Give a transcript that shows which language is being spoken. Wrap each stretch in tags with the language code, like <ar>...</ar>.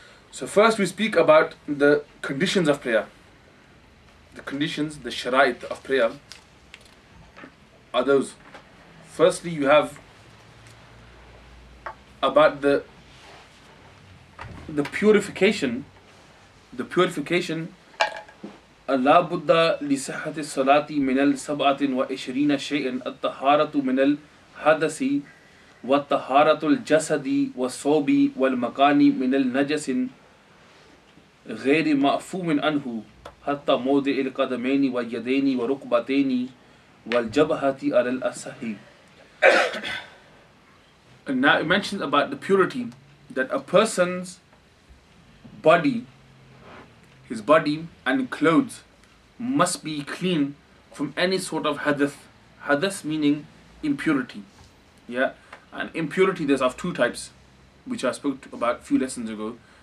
<en>So first we speak about the conditions of prayer. The conditions, the shara'it of prayer are those. Firstly, you have about the purification. The purification.</en> <ar>لا بد لصحة الصلاة من السبعة وعشرين شيئا الطهارة من الحدث والطهارة الجسد والصوب والمكان من النجس غير معفو عنه حتى موضع القدمين واليدين وركبتين والجبهة على الأصح.</ar> <en>And now it mentions about the purity, that a person's body, his body and clothes must be clean from any sort of hadith. Hadith meaning impurity. Yeah, and impurity there's of two types, which I spoke about a few lessons ago.</en>